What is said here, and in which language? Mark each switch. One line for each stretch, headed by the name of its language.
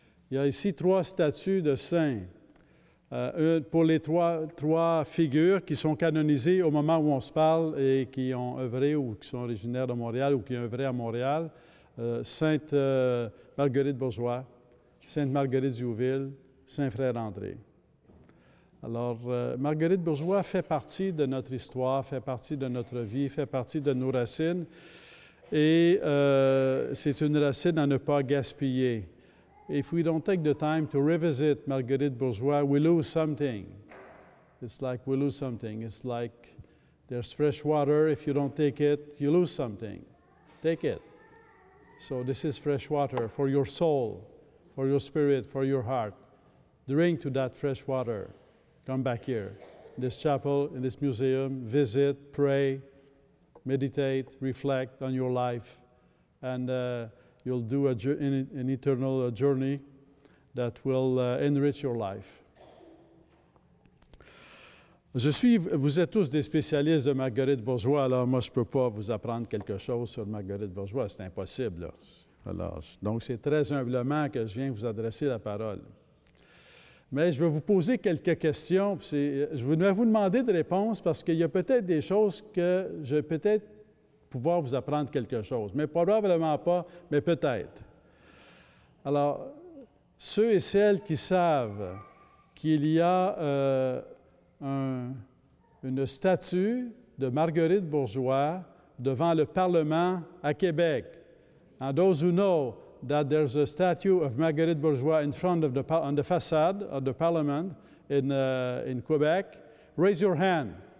French: Il y a ici 3 statues de saints, pour les trois figures qui sont canonisées au moment où on se parle et qui ont œuvré ou qui sont originaires de Montréal ou qui ont œuvré à Montréal, Sainte Marguerite Bourgeois, Sainte Marguerite Diouville, Saint Frère André. Alors, Marguerite Bourgeois fait partie de notre histoire, fait partie de notre vie, fait partie de nos racines et c'est une racine à ne pas gaspiller.
English: If we don't take the time to revisit Marguerite Bourgeois, we lose something. It's like we lose something. It's like there's fresh water. If you don't take it, you lose something. Take it. So this is fresh water for your soul, for your spirit, for your heart. Drink to that fresh water. Come back here. In this chapel, in this museum, visit, pray, meditate, reflect on your life. And you'll do an eternal journey that will enrich your life.
French: Vous êtes tous des spécialistes de Marguerite Bourgeois, alors moi je ne peux pas vous apprendre quelque chose sur Marguerite Bourgeois, c'est impossible. Là. Alors, donc c'est très humblement que je viens vous adresser la parole. Mais je vais vous poser quelques questions. Je vais vous demander de réponses parce qu'il y a peut-être des choses que je vais peut-être pouvoir vous apprendre quelque chose, mais probablement pas, mais peut-être. Alors, ceux et celles qui savent qu'il y a une statue de Marguerite Bourgeois devant le Parlement à Québec.
English: And those who know that there's a statue of Marguerite Bourgeois in front of on the facade of the Parliament in Quebec, raise your hand.